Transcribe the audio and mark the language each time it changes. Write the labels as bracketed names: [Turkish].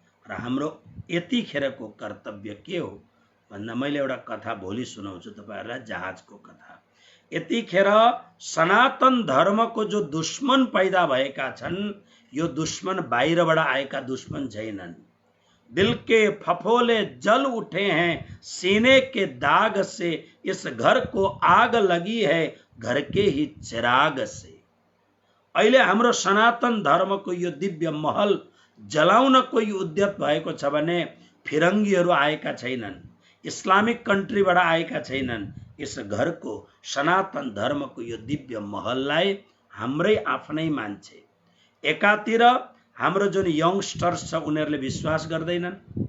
[Nepali] र हाम्रो यतिखेरको कर्तव्य के हो भन्दा, मैले एउटा कथा भोलि सुनाउँछु तपाईहरुलाई, जहाजको कथा। यतिखेर सनातन धर्मको जो दुश्मन पैदा भएका छन्, यो दुश्मन बाहिरबाट आएका दुश्मन छैनन्। [Hindi] दिल के फफोले जल उठे हैं सीने के दाग से, इस घर को आग लगी है घर के ही चिराग से। [Nepali] अहिले हाम्रो सनातन धर्मको यो दिव्य महल जलाउन कोही उद्यत भएको छ भने फिरङ्गीहरू आएका छैनन्, इस्लामिक कन्ट्रीबाट आएका छैनन्। यस घरको सनातन धर्मको यो दिव्य महललाई हाम्रै आफ्नै मान्छे, एकातिर हाम्रो जुन यंगस्टर्स छ उनीहरूले विश्वास गर्दैनन्।